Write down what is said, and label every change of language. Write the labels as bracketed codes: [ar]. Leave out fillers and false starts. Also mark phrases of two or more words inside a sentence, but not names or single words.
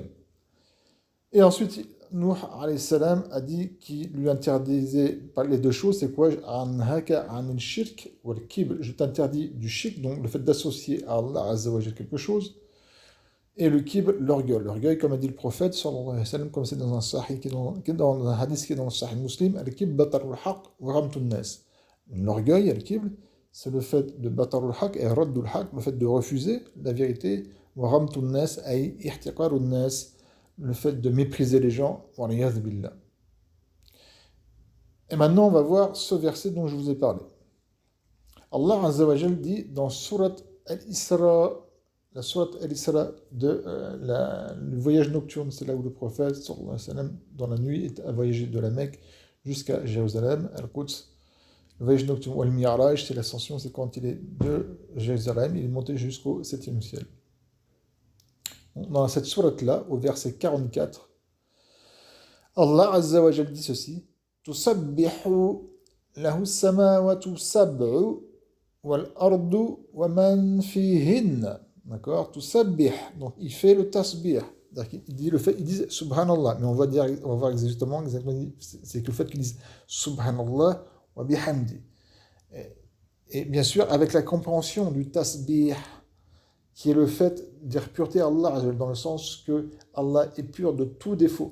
[fr] Et ensuite, Nuh [ar] عليه السلام [fr] a dit qu'il lui interdisait les deux choses, c'est quoi? Je t'interdis du shirk, donc le fait d'associer à [ar] الله عز وجل [fr] quelque chose, et le kibr, l'orgueil. L'orgueil, comme a dit le prophète, [ar] صلى الله عليه وسلم, [fr] comme c'est dans un hadith qui est dans le Sahih Muslim, [ar] الكبر بطر الحق وغمط الناس. [fr] L'orgueil, al-kibr, c'est le fait de [ar] بطر الحق [fr] et [ar] رد الحق, [fr] le fait de refuser la vérité, [ar] وغمط الناس أي احتقار الناس, [fr] le fait de mépriser les gens, billah. Et maintenant, on va voir ce verset dont je vous ai parlé. [ar] الله عز وجل [fr] dit dans Surat Al-Isra, la Surat Al-Isra le voyage nocturne, c'est là où le prophète, [ar] صلى الله عليه وسلم, [fr] dans la nuit, a voyagé de la Mecque jusqu'à Jérusalem, Al-Quds. Voyage nocturne ou al-Mi'raj, c'est l'ascension, c'est quand il est de Jérusalem, il est monté jusqu'au septième ciel. Dans cette sourate-là, au verset 44, [ar] الله عز وجل [fr] dit ceci: [ar] تسبح له السماوات السبع والأرض ومن فيهن. [fr] D'accord? Tusabbih. Donc il fait le tasbih. Il dit le fait, ils disent Subhanallah, mais on va voir exactement, c'est que le fait qu'ils disent [ar] سبحان الله وبحمده. [fr] Et bien sûr, avec la compréhension du tasbih, qui est le fait de dire pureté à Allah, dans le sens que Allah est pur de tout défaut.